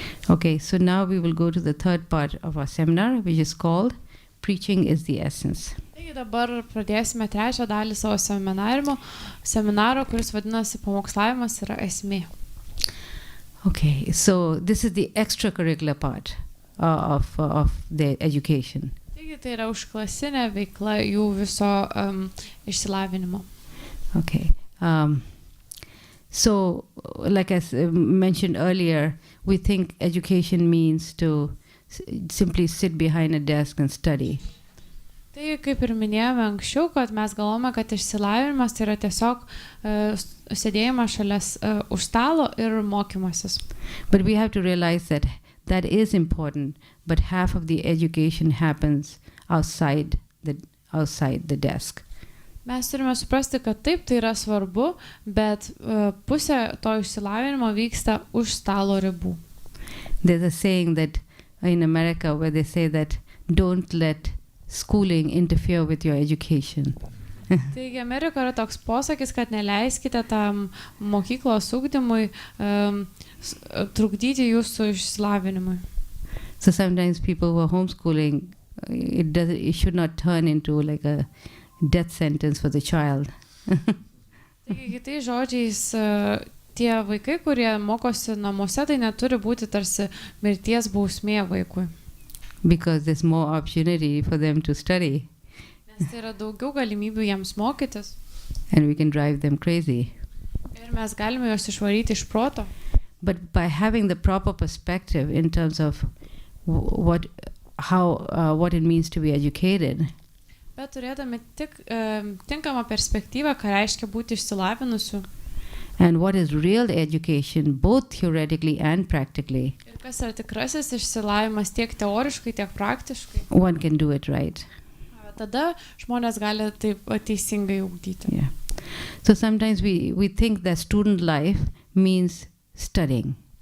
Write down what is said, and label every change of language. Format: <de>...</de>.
<en>Okay, so now we will go to the third part of our seminar, which is called Preaching is the Essence.</en> <lt>Taigi dabar pradėsime trečią dalį savo seminaro, kuris vadinasi Pamokslavimas yra esmė.</lt> <en>Okay, so this is the extracurricular part of their education.</en> <lt>Taigi tai yra užklasinė veikla jų viso išsilavinimo.</lt> <en>Okay. So, like I mentioned earlier, we think education means to simply sit behind a desk and study.</en> <lt>Tai kaip ir minėjome anksčiau, kad mes galvome, kad išsilavinimas tai yra tiesiog sėdėjimas šalia už stalo ir mokymasis.</lt> <en>But we have to realize that is important, but half of the education happens outside the desk.</en> <lt>Mes turime suprasti, kad taip, tai yra svarbu, bet pusė to išsilavinimo vyksta už stalo ribų.</lt> <en>There's a saying that in America where they say that don't let schooling interfere with your education.</en> <lt>Taigi Amerikoje yra toks posakis, kad neleiskite tam mokyklos ugdymui trukdyti jūsų išsilavinimui.</lt> <en>So sometimes people who are homeschooling, it should not turn into like a death sentence for the child.</en> <lt>Taigi kitais žodžiais, tie vaikai, kurie mokosi namuose, tai neturi būti tarsi mirties bausmė vaikui.</lt> <en>because there's more opportunity for them to study,</en> <lt>Nes tai yra daugiau galimybių jiems mokytis</lt> <en>and we can drive them crazy.</en> <lt>ir mes galime juos išvaryti iš proto.</lt> <en>But by having the proper perspective in terms of what it means to be educated,</en> <lt>Bet turėdami tik tinkamą perspektyvą, ką reiškia būti išsilavinusiu</lt> <en>and what is real education, both theoretically and practically,</en> <lt>ir kas yra tikrasis išsilavinimas tiek teoriškai, tiek praktiškai,</lt> <en>one can do it right.</en> <lt>tada žmonės gali taip teisingai ugdyti.</lt> <en>Yeah. So sometimes we think that student life means studying.</en>